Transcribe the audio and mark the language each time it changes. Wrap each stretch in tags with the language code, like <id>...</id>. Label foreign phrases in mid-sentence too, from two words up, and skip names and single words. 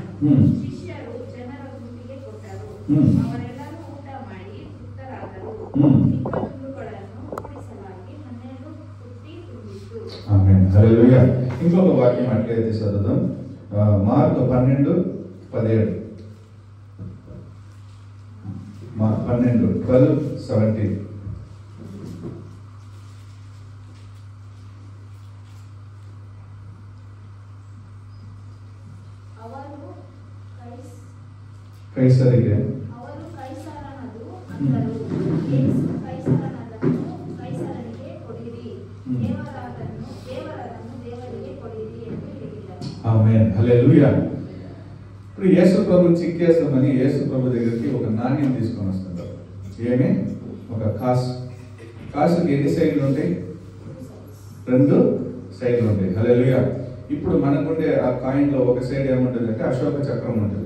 <kn>ಶಿಷ್ಯರು ಜನರ ಗುಂಪಿಗೆ ಕೊಟ್ಟರು. ಅವರೆಲ್ಲರೂ ಊಟ ಮಾಡಿ ತೃಪ್ತರಾದರು. ಮಿಕ್ಕ ತುಂಡುಗಳನ್ನು ಕೂಡಿಸಲಾಗಿ 12 ಪುಟ್ಟಿ ತುಂಬಿತು.</kn> <te>ఆమేన్. హల్లెలూయా. ఇంకొక వాక్యం అట్లయితే చదువుదాం. మార్కు 12:17. 12:17. కైసరికి</te> <kn>ಅವರು ಕೈಸರನದು ಅಂದರು. ಯೇಸು ಕೈಸರನದನ್ನು ಕೈಸರನಿಗೆ ಕೊಡಿರಿ, ದೇವರದನ್ನು ದೇವರಿಗೆ ಕೊಡಿರಿ ಎಂದು ಹೇಳಿದರು.</kn> <te>ఆమేన్. హల్లెలూయా. ఇప్పుడు యేసు ప్రభుని చిక్కేస్తామని యేసు ప్రభు దగ్గరికి ఒక నాణ్యం తీసుకొని వస్తుంటారు. ఏమి? ఒక కాసుకి ఎన్ని సైడ్లు ఉంటాయి? 2 సైడ్లు ఉంటాయి. హల్లెలూయా. ఇప్పుడు మనకుండే ఆ కాయిన్లో ఒక సైడ్ ఏముంటుంది అంటే అశోక చక్రం ఉంటుంది.</te>